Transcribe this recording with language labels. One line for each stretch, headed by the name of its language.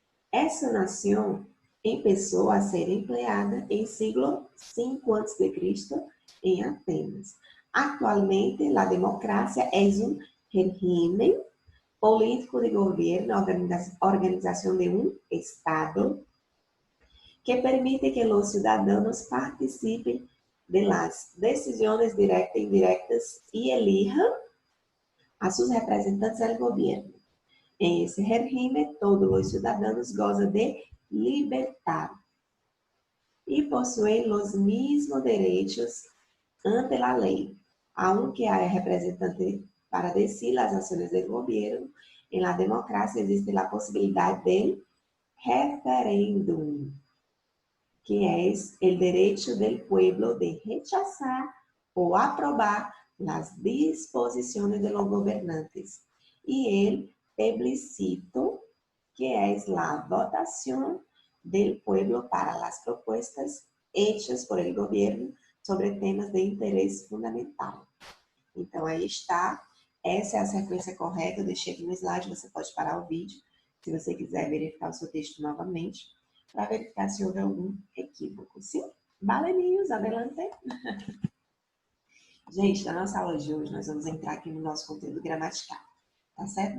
Portuguese: Essa nação começou a ser empleada em século 5 a.C. em Atenas. Atualmente, a democracia é um regime político de governo, organização de um Estado,
Spanish: que permite que los ciudadanos participen de las decisiones directas e indirectas y elijan a sus representantes del gobierno. En ese régimen, todos los ciudadanos gozan de libertad y poseen los mismos derechos ante la ley, aunque haya representante para decir las acciones del gobierno. En la democracia existe la posibilidad del referéndum, que es el derecho del pueblo de rechazar o aprobar las disposiciones de los gobernantes, y el plebiscito, que es la votación del pueblo para las propuestas hechas por el gobierno sobre temas de interesse fundamental.
Portuguese: Então, aí está. Essa é a sequência correta. Eu deixei aqui no slide, você pode parar o vídeo, se você quiser verificar o seu texto novamente, para verificar se houve algum equívoco. Sim? Baleninhos, adelante. Gente, na nossa aula de hoje, nós vamos entrar aqui no nosso conteúdo gramatical. Tá certo?